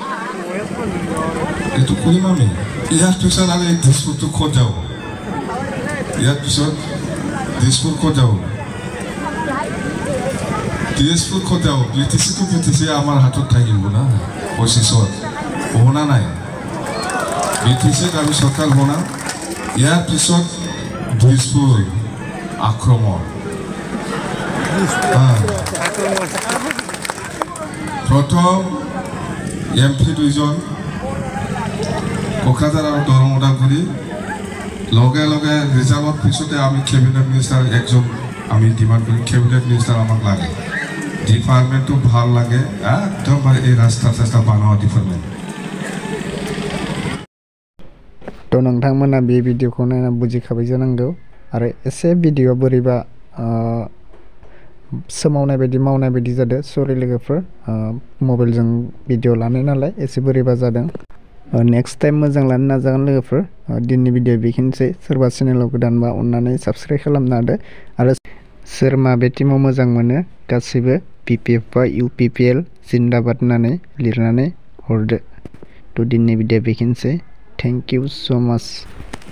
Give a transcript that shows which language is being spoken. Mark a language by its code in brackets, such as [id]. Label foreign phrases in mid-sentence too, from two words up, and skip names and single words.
[as] এইটো কৰিম আমি ইয়াৰ পিছত আৰু এই দিছপুৰটো ক'ত যাব ইয়াৰ পিছত দিছপুৰ ক'ত যাব দিছপুৰ ক'ত যাব BTCটো BTC আমাৰ হাতত থাকিব না পঁচিছত হোনা নাই BTCত আমি চৰকাৰ বনাম ইয়াৰ পিছত দিছপুৰ আক্ৰমণ প্রথম এমপি দুইজন কোকরাঝার আর দরং উদালগুৰি লগে লগে রিজাল্টৰ পিছতে আমি [en] cabinet minister [as] একজন আমি ডিমান্ড করি [en] cabinet minister [as] আমাক লাগে ডিপার্টমেন্টটো ভাল লাগে একদম এই রাস্তা বানোৱা ডিপার্টমেন্ট [brx] तो नोंथांमोना बे भिडिअखौ नायना बुजिखाबाय जानांगौ आरो एसे भिडिअआ बोरैबा सोमावनाय बायदि मावनाय बायदि जादों सरि लोगोफोर मबाइलजों भिडिअ लानाय नालाय एसे बोरैबा जादों [en] next time [brx] मोजां लानो नाजागोन लोगोफोर दिननि भिडिअ बेखिनिसै सोरबा चेनेलाव गोदानबा अन्नानै साबस्क्राइब खालामना होदो आरो सोर मा बे टिमाव मोजां मोनो गासैबो पिपिएफ बा इउपिपिएल जिन्दाबाद होननानै लिरनानै हरदो तो दिननि भिडिअ बेखिनिसै [en] Thank you so much.